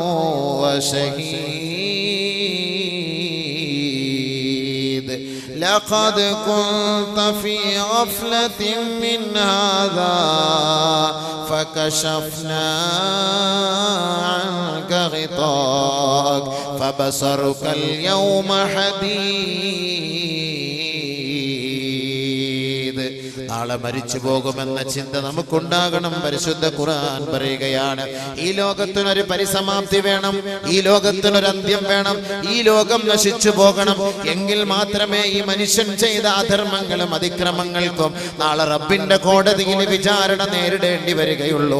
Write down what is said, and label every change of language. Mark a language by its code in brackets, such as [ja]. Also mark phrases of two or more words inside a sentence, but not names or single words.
[ar] وشهيد لقد كنت في غفلة من هذا فكشفنا عنك غطاءك فبصرك اليوم حديد. [ml] നാളെ മരിച്ചു പോകുമെന്ന ചിന്ത നമുക്കുണ്ടാകണം. പരിശുദ്ധ ഖുർആൻ പറയുകയാണ്, ഈ ലോകത്തിനൊരു പരിസമാപ്തി വേണം, ഈ ലോകത്തിനൊരു അന്ത്യം വേണം, ഈ ലോകം നശിച്ചു പോകണം. എങ്കിൽ മാത്രമേ ഈ മനുഷ്യൻ ചെയ്ത അധർമ്മങ്ങളും അതിക്രമങ്ങൾക്കും നാളെ റബ്ബിന്റെ കോടതിയിൽ വിചാരണ നേരിടേണ്ടി വരികയുള്ളൂ.